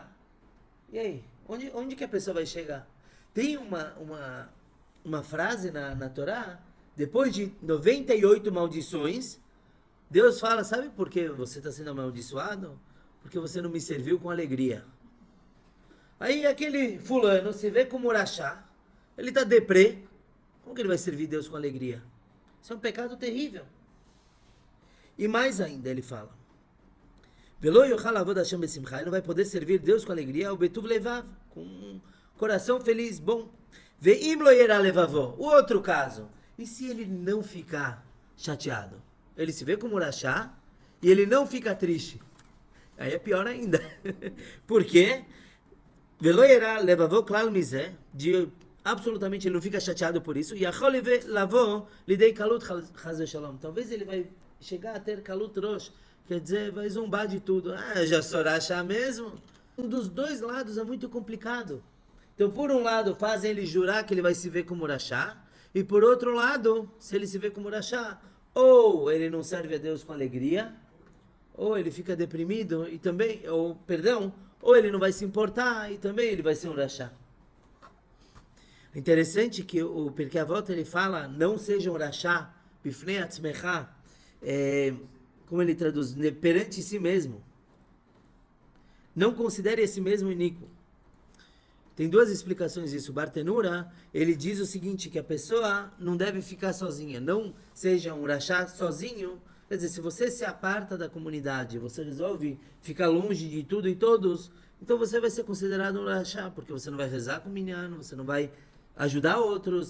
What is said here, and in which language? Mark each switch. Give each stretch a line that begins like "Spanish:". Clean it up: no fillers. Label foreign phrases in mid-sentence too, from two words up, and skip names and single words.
Portuguese: E aí, onde que a pessoa vai chegar? Tem uma frase na Torá, depois de 98 maldições, Deus fala, sabe por que você está sendo amaldiçoado? Porque você não me serviu com alegria. Aí aquele fulano se vê como rachá, ele está deprê, como que ele vai servir Deus com alegria? Isso é um pecado terrível. E mais ainda ele fala,
Hebrew: ולא יוכל לעבוד השם בשמחה,
Portuguese: ele não vai poder servir Deus com alegria, o
Hebrew: בטוב לבב,
Portuguese: com um coração feliz, bom.
Hebrew: ואם לא ירע לבבו,
Portuguese: o outro caso, e se ele não ficar chateado? Ele se vê como rachá e ele não fica triste. Aí é pior ainda. Por quê?
Hebrew: ולא ירע לבבו כלל מזה,
Portuguese: absolutamente ele não fica chateado por isso.
Hebrew: יכול לבוא לידי קלות חס ושלום.
Portuguese: Talvez ele vai chegar a ter
Hebrew: קלות ראש,
Portuguese: quer dizer, vai zombar de tudo. Eu já sou rachá mesmo. Um dos dois lados é muito complicado. Então, por um lado, fazem ele jurar que ele vai se ver como rachá, e por outro lado, se ele se vê como rachá, ou ele não serve a Deus com alegria, ou ele fica deprimido e também, ou ele não vai se importar e também ele vai ser um rachá. Interessante que o Pirkei Avot ele fala, não seja um rachá,
Hebrew: בפני עצמך,
Portuguese: como ele traduz, perante si mesmo. Não considere esse mesmo iníquo. Tem duas explicações disso. O Bartenura, ele diz o seguinte, que a pessoa não deve ficar sozinha. Não seja um rachá sozinho. Quer dizer, se você se aparta da comunidade, você resolve ficar longe de tudo e todos, então você vai ser considerado um rachá, porque você não vai rezar com o minyan, você não vai ajudar outros.